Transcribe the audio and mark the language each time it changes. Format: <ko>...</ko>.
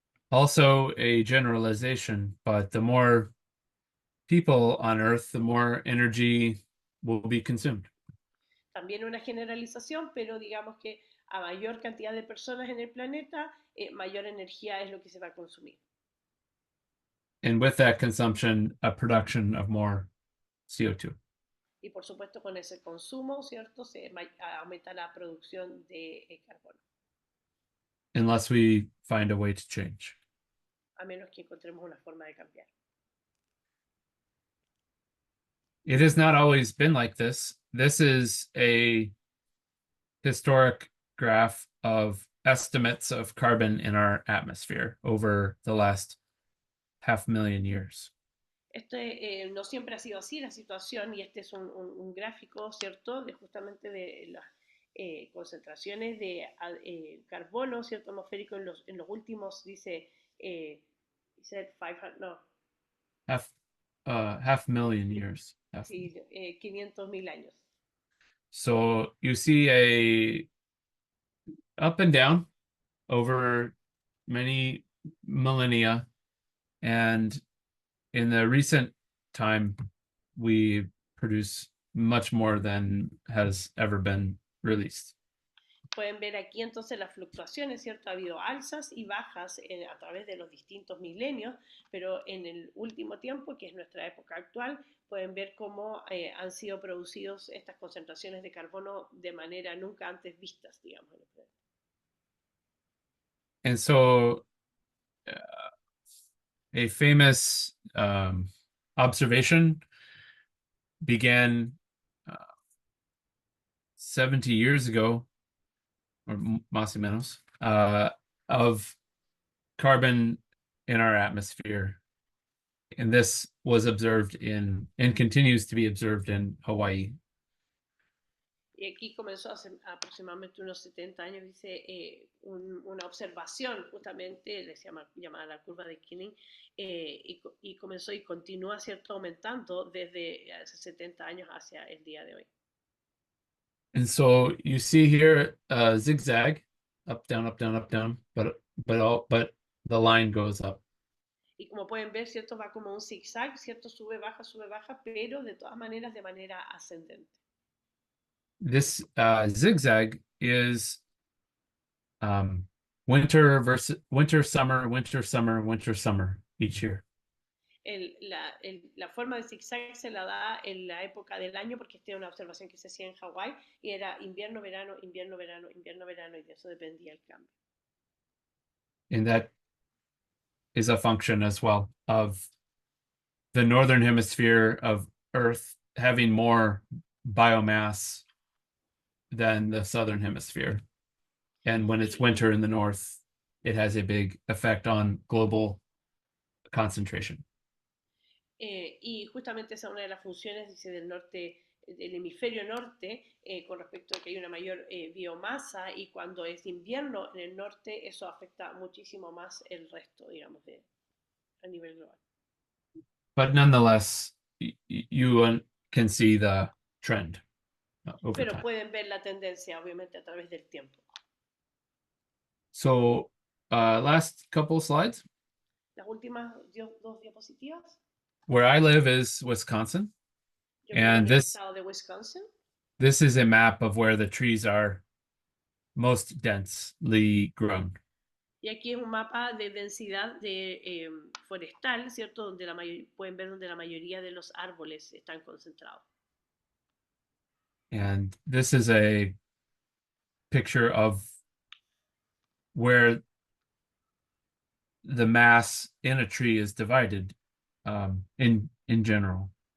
<en>Also a generalization, but the more people on Earth, the more energy will be consumed.</en> <es>También una generalización, pero digamos que a mayor cantidad de personas en el planeta, mayor energía es lo que se va a consumir.</es> <en>And with that consumption, a production of more CO2.</en> <es>Y por supuesto con ese consumo, ¿cierto?, se aumenta la producción de carbono.</es> <en>Unless we find a way to change.</en> <es>A menos que encontremos una forma de cambiar.</es> <en>It has not always been like this. This is a historic graph of estimates of carbon in our atmosphere over the last 500,000 years.</en> <es>No siempre ha sido así la situación, y este es un gráfico, ¿cierto?, de justamente de las concentraciones de carbono, ¿cierto?, atmosférico en los últimos, dice 500, no.</es> <en>Half million years.</en> <es>Sí, 500.000 años.</es> <en>So you see a up and down over many millennia, and in the recent time, we produce much more than has ever been released.</en> <es>Pueden ver aquí entonces las fluctuaciones, ¿cierto? Ha habido alzas y bajas a través de los distintos milenios, pero en el último tiempo, que es nuestra época actual, pueden ver cómo han sido producidos estas concentraciones de carbono de manera nunca antes vistas, digamos.</es> <en>And so a famous observation began 70 years ago, or</en> <es>más o menos,</es> <en>of carbon in our atmosphere. And this was observed in, and continues to be observed in Hawaii.</en> <es>Y aquí comenzó hace aproximadamente unos 70 años, dice, una observación, justamente, les llamada la curva de Keeling, y comenzó y continúa, ¿cierto?, aumentando desde hace 70 años hacia el día de hoy.</es> <en>And so you see here a zigzag, up, down, up, down, up, down, but the line goes up.</en> <es>Y como pueden ver, ¿cierto?, va como un zigzag, ¿cierto?, sube, baja, pero de todas maneras de manera ascendente.</es> <en>This zigzag is winter versus winter, summer, winter, summer, winter, summer each year.</en> <es>La forma de zigzag se la da en la época del año, porque esta es una observación que se hacía en Hawái, y era invierno, verano, invierno, verano, invierno, verano, y de eso dependía el cambio.</es> <en>And that is a function as well of the northern hemisphere of Earth having more biomass than the southern hemisphere. And when it's winter in the north, it has a big effect on global concentration.</en> <es>Y justamente esa es una de las funciones, dice, del norte, del hemisferio norte, con respecto a que hay una mayor biomasa, y cuando es invierno en el norte, eso afecta muchísimo más el resto, digamos, a nivel global.</es> <en>But nonetheless, you can see the trend over</en> <es>Pero</es> <en>time.</en> <es>pueden ver la tendencia, obviamente, a través del tiempo.</es> <en>So last couple slides.</en> <es>Las últimas dos diapositivas.</es> <en>Where I live is Wisconsin.</en> <es>Yo vivo en el estado de Wisconsin.</es> <en>This is a map of where the trees are most densely grown.</en> <es>Y aquí es un mapa de densidad de forestal, ¿cierto? Donde pueden ver donde la mayoría de los árboles están concentrados.</es> <en>And this is a picture of where the mass in a tree is divided in general.</en>